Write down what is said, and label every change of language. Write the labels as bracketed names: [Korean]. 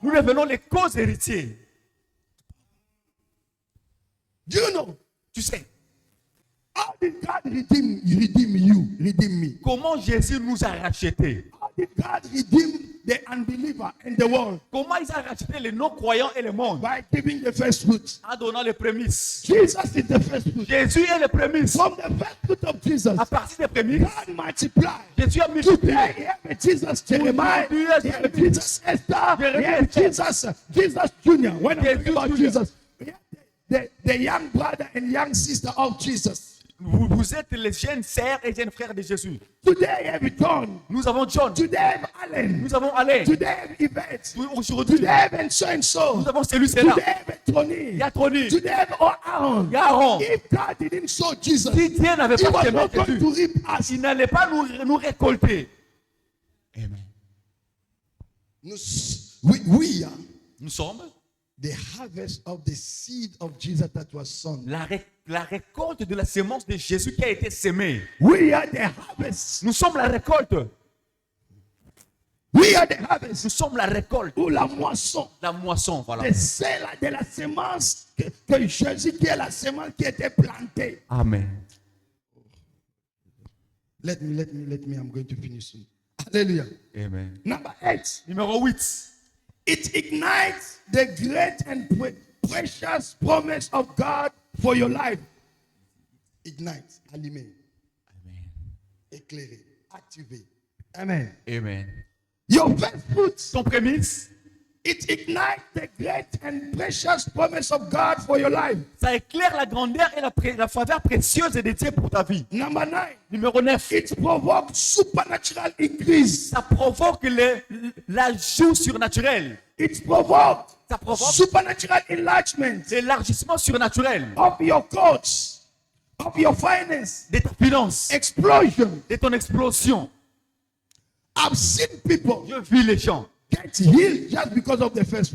[French] Nous devenons les causes héritiers. [English] Do you know? [French] Tu sais, [English] How did God redeem you? Redeem me. [French] comment Jésus nous a rachetés? [English] How did God redeem the unbeliever and the world? [French] Comment il a racheté les non-croyants et le monde? [English] By giving the first fruit. [French] En donnant les prémices. [English] Jesus is the first fruit. [French] Jésus est le prémisse. [English] From the first fruit of Jesus, [French] À partir des prémices, [English] God multiplied. [French] Jésus a multiplié. [English] Today, you have a Jesus Jeremiah, you have a Jesus Esther, you have Jesus Junior. When I talk about Jesus, we have the young brother and young sister of Jesus. [French] Vous êtes les jeunes sœurs et jeunes frères de Jésus. [English] Today, you have John. [French] Nous avons John. [English] Today, I have Allen. [French] Nous avons Alain. [English] Today, I have Yvette. [French] Aujourd'hui, [English] Today, I have and so and so. [French] nous avons celui là. [English] Today, I have [French] Il [English] Tony. [French] y a Tony. [English] Today, I have Aaron. [French] Il y a Aaron. [English] If God didn't show Jesus, [French] Si Dieu n'avait [English] he [French] pas [English] was [French] semé [English] not going to [French] Jésus, [English] reap us. [French] il n'allait pas nous récolter. Amen. [English] We are [French] Nous sommes [English] the harvest of the seed of Jesus that was sown. [French] la récolte de la sémence de Jésus qui a été sémée. [English] We are the harvest. [French] Nous sommes la récolte. [English] We are the harvest. [French] Nous sommes la récolte. Ou la moisson. La moisson, voilà. C'est celle de la sémence que Jésus, qui est la sémence qui était plantée. Amen. [English] Let me. I'm going to finish soon. Hallelujah. Amen. Number 8. [French] Numéro 8. [English] It ignites the great and precious promise of God for your life. [French] Ignite, allumer, Amen. éclairer, activer. Amen. Amen. [English] Your first fruits, [French] Ton prémisse, [English] it ignites the great and precious promise of God for your life. [French] ça éclaire la grandeur et la faveur précieuse de Dieu pour ta vie. [English] Number 9, [French] Numéro 9. [English] it provokes supernatural increase. [French] Ça provoque l'ajout surnaturel. [English] It provokes [French] Ça provoque [English] supernatural enlargement [French] l'élargissement surnaturel [English] of your courts, of your finance, [French] de ta finance, [English] explosion. [French] de ton explosion. [English] I've seen people [French] Je vis les gens. [English] get healed just because of the first